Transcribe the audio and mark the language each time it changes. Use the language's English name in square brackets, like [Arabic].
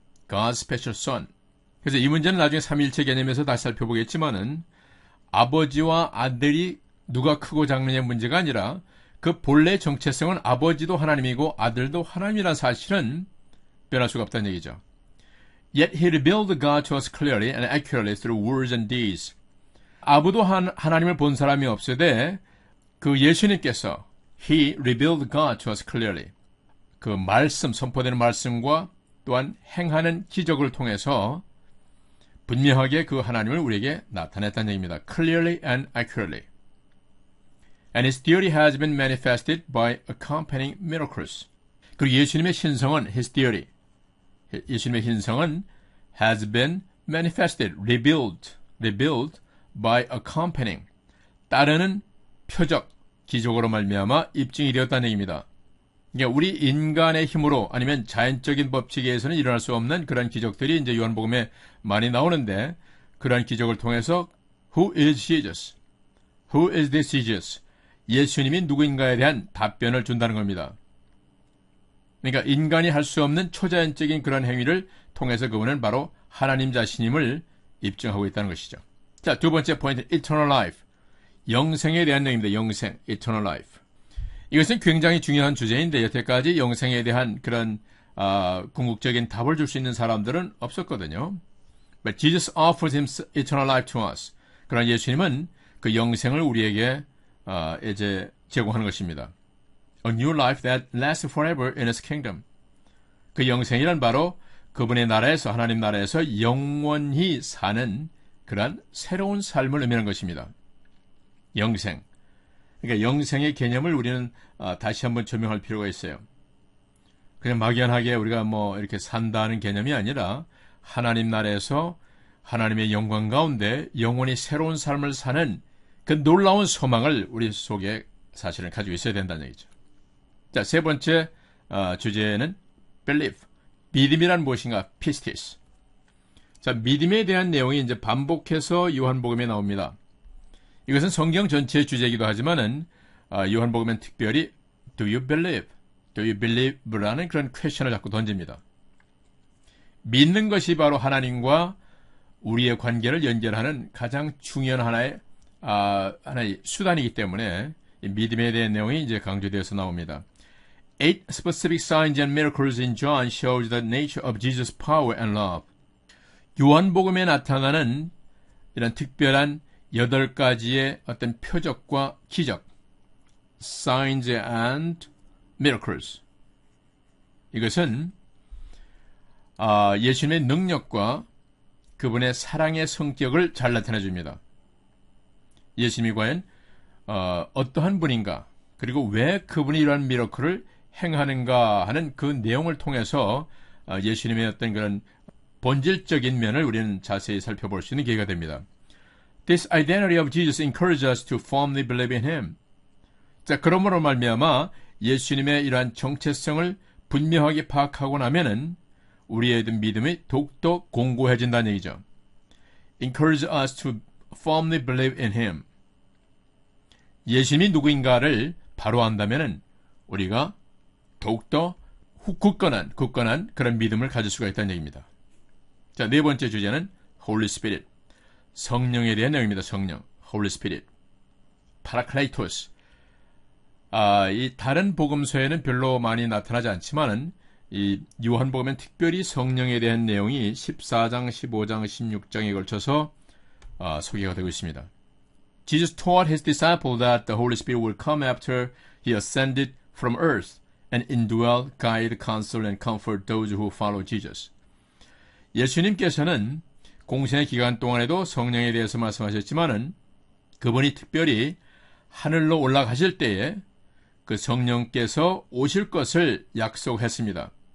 [English] God's special son. [Korean] 그래서 이 문제는 나중에 삼위일체 개념에서 다시 살펴보겠지만은 아버지와 아들이 누가 크고 작느냐의 문제가 아니라 그 본래 정체성은 아버지도 하나님이고 아들도 하나님이라는 사실은 변할 수가 없다는 얘기죠. [English] Yet he revealed God to us clearly and accurately through words and deeds. [Korean] 아부도 하나님을 본 사람이 없으되 그 예수님께서 [English] He revealed God to us clearly. [Korean] 그 말씀, 선포되는 말씀과 또한 행하는 기적을 통해서 분명하게 그 하나님을 우리에게 나타냈다는 얘기입니다. [English] Clearly and accurately. And his deity has been manifested by accompanying miracles. [Korean] 그리고 예수님의 신성은 [English] his deity. [Korean] 예수님의 신성은 [English] has been manifested, revealed by accompanying. [Korean] 따르는 표적, 기적으로 말미암아 입증이 되었다는 얘기입니다. 그러니까 우리 인간의 힘으로 아니면 자연적인 법칙에 의해서는 일어날 수 없는 그런 기적들이 이제 요한복음에 많이 나오는데 그러한 기적을 통해서 [English] Who is Jesus? Who is this Jesus? [Korean] 예수님이 누구인가에 대한 답변을 준다는 겁니다. 그러니까 인간이 할 수 없는 초자연적인 그런 행위를 통해서 그분은 바로 하나님 자신임을 입증하고 있다는 것이죠. 자, 두 번째 포인트, eternal life. 영생에 대한 내용입니다. 영생, eternal life. 이것은 굉장히 중요한 주제인데 여태까지 영생에 대한 그런 궁극적인 답을 줄 수 있는 사람들은 없었거든요. [English] But Jesus offers him eternal life to us. [Korean] 그러나 예수님은 그 영생을 우리에게 이제 제공하는 것입니다. [English] A new life that lasts forever in his kingdom. [Korean] 그 영생이란 바로 그분의 나라에서 하나님 나라에서 영원히 사는 그러한 새로운 삶을 의미하는 것입니다. 영생. 그러니까 영생의 개념을 우리는 다시 한번 조명할 필요가 있어요. 그냥 막연하게 우리가 뭐 이렇게 산다는 개념이 아니라 하나님 나라에서 하나님의 영광 가운데 영원히 새로운 삶을 사는 그 놀라운 소망을 우리 속에 사실은 가지고 있어야 된다는 얘기죠. 자, 세 번째 주제는 belief. 믿음이란 무엇인가? pistis. 자, 믿음에 대한 내용이 이제 반복해서 요한복음에 나옵니다. 이것은 성경 전체의 주제이기도 하지만은 요한복음은 특별히 [English] Do you believe? Do you believe [Korean] 라는 그런 퀘션을 자꾸 던집니다. 믿는 것이 바로 하나님과 우리의 관계를 연결하는 가장 중요한 하나의 수단이기 때문에 이 믿음에 대한 내용이 이제 강조되어서 나옵니다. [English] 8 specific signs and miracles in John shows the nature of Jesus' power and love. [Korean] 요한복음에 나타나는 이런 특별한 8가지의 어떤 표적과 기적, [English] signs and miracles. [Korean] 이것은 예수님의 능력과 그분의 사랑의 성격을 잘 나타내 줍니다. 예수님이 과연 어떠한 분인가, 그리고 왜 그분이 이러한 미러클을 행하는가 하는 그 내용을 통해서 예수님의 어떤 그런 본질적인 면을 우리는 자세히 살펴볼 수 있는 기회가 됩니다. [English] This identity of Jesus encourages us to firmly believe in Him. [Korean] 자, 그러므로 말미암아 예수님의 이러한 정체성을 분명하게 파악하고 나면은 우리의 믿음이 더욱더 공고해진다는 얘기죠. [English] Encourage us to firmly believe in Him. [Korean] 예수님이 누구인가를 바로 안다면은 우리가 더욱더 굳건한 그런 믿음을 가질 수가 있다는 얘기입니다. 자, 네 번째 주제는 Holy Spirit. 성령에 대한 내용입니다. 성령, Holy Spirit. [Greek] Parakletos. [Korean] 이 다른 복음서에는 별로 많이 나타나지 않지만은 이 요한복음엔 특별히 성령에 대한 내용이 14장, 15장, 16장에 걸쳐서 소개가 되고 있습니다. [English] Jesus taught his disciples that the Holy Spirit would come after he ascended from earth and indwell, guide, counsel, and comfort those who follow Jesus. [Korean] 예수님께서는 공생의 기간 동안에도 성령에 대해서 말씀하셨지만은 그분이 특별히 하늘로 올라가실 때에 그 성령께서 오실 것을 약속했습니다.